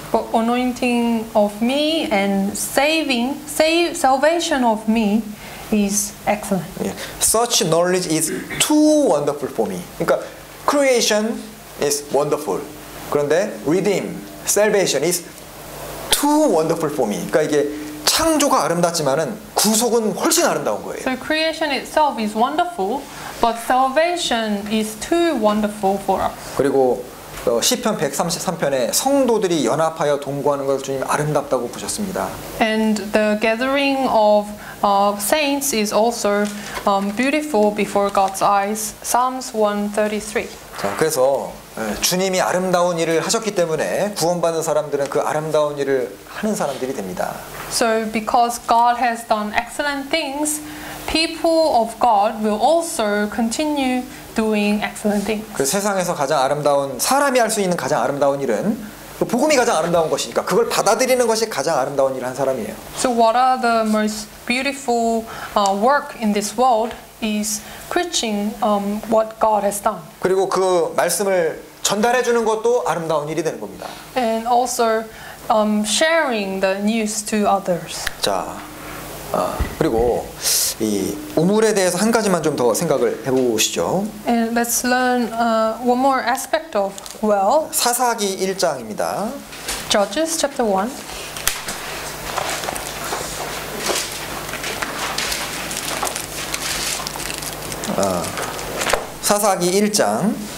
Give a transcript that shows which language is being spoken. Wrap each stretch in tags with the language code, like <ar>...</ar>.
<en>But anointing of me and salvation of me is excellent. Such knowledge is too wonderful for me. 그러니까 creation is wonderful. 그런데 redeem, salvation is too wonderful for me.</en> <ko>그러니까 이게 창조가 아름답지만은 구속은 훨씬 아름다운 거예요.</ko> <en>So creation itself is wonderful, but salvation is too wonderful for us.</en> <ko>그리고 시편 133편에 성도들이 연합하여 동거하는 걸 주님 아름답다고 보셨습니다.</ko> <en>And the gathering of saints is also beautiful before God's eyes. Psalms 133.</en> <ko>자, 그래서 주님이 아름다운 일을 하셨기 때문에 구원받는 사람들은 그 아름다운 일을 하는 사람들이 됩니다.</ko> <en>So because God has done excellent things, people of God will also continue doing excellent things.</en> <ko>그 세상에서 가장 아름다운 사람이 할 수 있는 가장 아름다운 일은 복음이 가장 아름다운 것이니까 그걸 받아들이는 것이 가장 아름다운 일을 한 사람이에요.</ko> <en>So what are the most beautiful work in this world is preaching what God has done.</en> <ko>그리고 그 말씀을 전달해 주는 것도 아름다운 일이 되는 겁니다.</ko> <en>And also sharing the news to others.</en> <ko>자, 그리고 이 우물에 대해서 한 가지만 좀 더 생각을 해보시죠.</ko> <en>And let's learn one more aspect of well.</en> <ko>사사기 1장입니다.</ko> <en>Judges chapter 1.</en> <ko>사사기 1장</ko>